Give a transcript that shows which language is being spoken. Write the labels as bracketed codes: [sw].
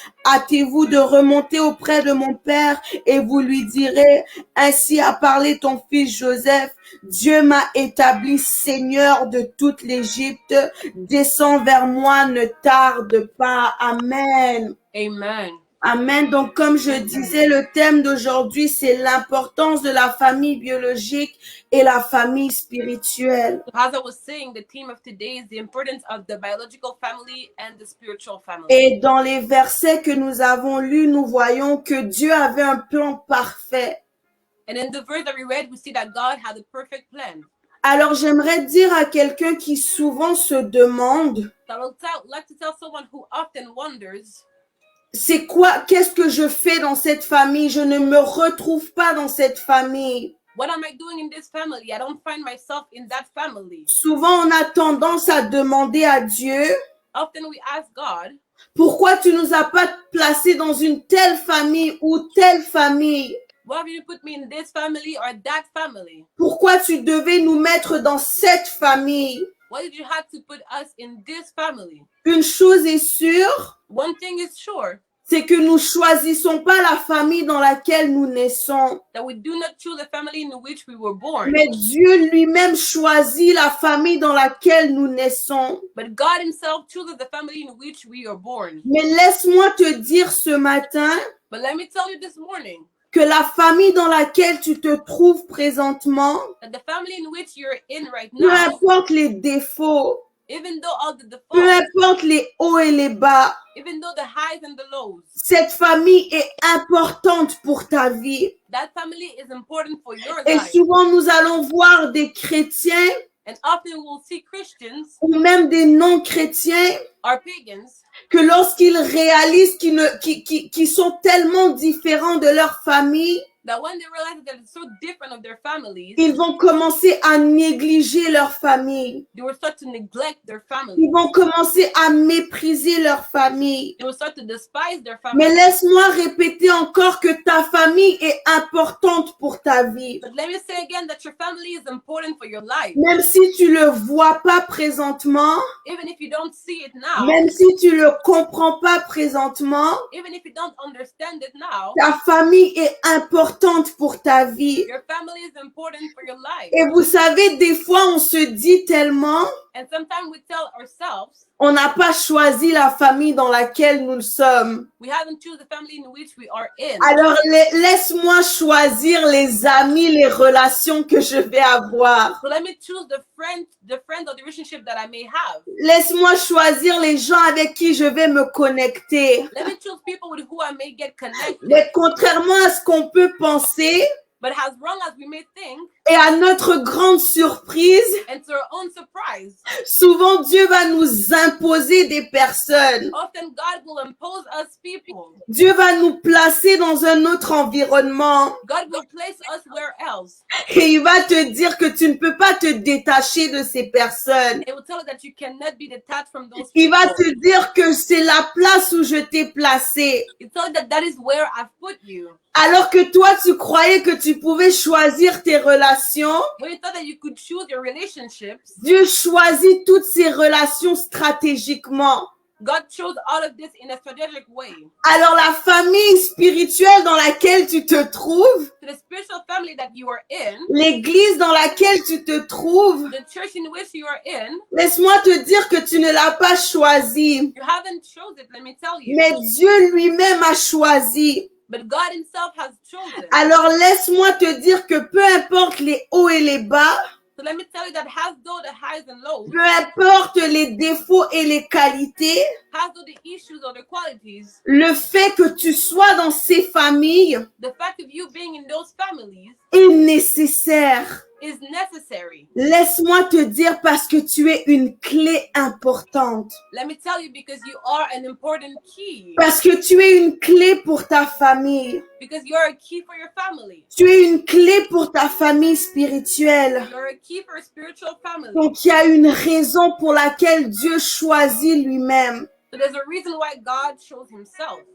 [fr] Hâtez-vous de remonter auprès de mon père et vous lui direz, ainsi a parlé ton fils Joseph, Dieu m'a établi seigneur de toute l'Égypte, descends vers moi, ne tarde pas. Amen. Amen. Amen. Donc, comme je disais, le thème d'aujourd'hui, c'est l'importance de la famille biologique et la famille spirituelle. [en] As I was saying, the theme of today is the importance of the biological family and the spiritual family. [fr] Et dans les versets que nous avons lus, nous voyons que Dieu avait un plan parfait. [en] And in the verse that we read, we see that God had a perfect plan. [fr] Alors, j'aimerais dire à quelqu'un qui souvent se demande, [en] So I would like to tell someone who often wonders, [fr] c'est quoi, qu'est-ce que je fais dans cette famille? Je ne me retrouve pas dans cette famille. [en] what am I doing in this family? I don't find myself in that family. [fr] Souvent, on a tendance à demander à Dieu, [en] Often we ask God, [fr] pourquoi tu nous as pas placés dans une telle famille ou telle famille? [en] why have you put me in this family or that family? [fr] Pourquoi tu devais nous mettre dans cette famille? [en] Why did you have to put us in this family? [fr] Une chose est sûre, [en] One thing is sure, [fr] c'est que nous choisissons pas la famille dans laquelle nous naissons. [en] that we do not choose the family in which we were born. [fr] Mais Dieu lui-même choisit la famille dans laquelle nous naissons. [en] But God himself chooses the family in which we are born. [fr] Mais laisse-moi te dire ce matin [en] But let me tell you this morning, [fr] que la famille dans laquelle tu te trouves présentement, [en] that the family in which you're in right [fr] peu [en] now, [fr] importe les défauts, [en] even though all the [fr] peu [en] defaults, [fr] importe les hauts et les bas, [en] even though the highs and the lows, [fr] cette famille est importante pour ta vie. [en] that family is important for your [fr] Et [en] life. [fr] souvent, nous allons voir des chrétiens [en] And often we'll see Christians [fr] ou même des non-chrétiens [en] or pagans [fr] que lorsqu'ils réalisent qu'ils sont tellement différents de leur famille, [en] that when they realize that they're so different of their families, [fr] ils vont commencer à négliger leur famille. [en] they will start to neglect their family. [fr] Ils vont commencer à mépriser leur famille. [en] They will start to despise their [fr] Mais [en] family. [fr] laisse-moi répéter encore que ta famille est importante pour ta vie. [en] But let me say again that your family is important for your life. [fr] Même si tu le vois pas présentement, [en] Even if you don't see it now, [fr] même si tu le comprends pas présentement, [en] even if you don't understand it now, [fr] ta famille est importante pour ta vie. [en] your family is important for your life. [fr] Et vous savez, des fois, on se dit tellement, [en] And sometimes we tell ourselves [fr] on n'a pas choisi la famille dans laquelle nous sommes. [en] we haven't chosen the family in which we are in. [fr] Alors, laisse-moi choisir les amis, les relations que je vais avoir. [en] So let me choose the friend or the relationship that I may have. [fr] Laisse-moi choisir les gens avec qui je vais me connecter. [en] Let me choose people with who I may get connected. [fr] Mais contrairement à ce qu'on peut penser, [en] But as wrong as we may think, [fr] et à notre grande surprise, [en] and to our own surprise, [fr] souvent Dieu va nous imposer des personnes. [en] often God will impose us people. [fr] Dieu va nous placer dans un autre environnement. [en] God will place us where else. [fr] Et il va te dire que tu ne peux pas te détacher de ces personnes. [en] It will tell you that you cannot be detached from those [fr] Il [en] people. [fr] va te dire que c'est la place où je t'ai placé. [en] It tells you that that is where I've put you. [fr] Alors que toi, tu croyais que tu pouvais choisir tes relations, [en] When you thought that you could choose your relationships, [fr] Dieu choisit toutes ces relations stratégiquement. [en] God chose all of this in a strategic way. [fr] Alors la famille spirituelle dans laquelle tu te trouves, [en] To the spiritual family that you are in, [fr] l'église dans laquelle tu te trouves, [en] the church in which you are in, [fr] laisse-moi te dire que tu ne l'as pas choisi. [en] you haven't chosen it, let me tell you. [fr] Mais Dieu lui-même a choisi. [en] But God himself has chosen. [fr] Alors laisse-moi te dire que peu importe les hauts et les bas, [en] So let me tell you that has though the highs and lows, [fr] peu importe les défauts et les qualités, [en] has though the issues or the qualities, [fr] le fait que tu sois dans ces familles [en] the fact of you being in those families [fr] est nécessaire. [en] is necessary. [fr] Laisse-moi te dire parce que tu es une clé importante. [en] Let me tell you, because you are an important key. [fr] Parce que tu es une clé pour ta famille. [en] Because you're a key for your family. [fr] Tu es une clé pour ta famille spirituelle. [en] You're a key for a spiritual family. [fr] Donc il y a une raison pour laquelle Dieu choisit lui-même. [en] So there's a reason why God shows himself.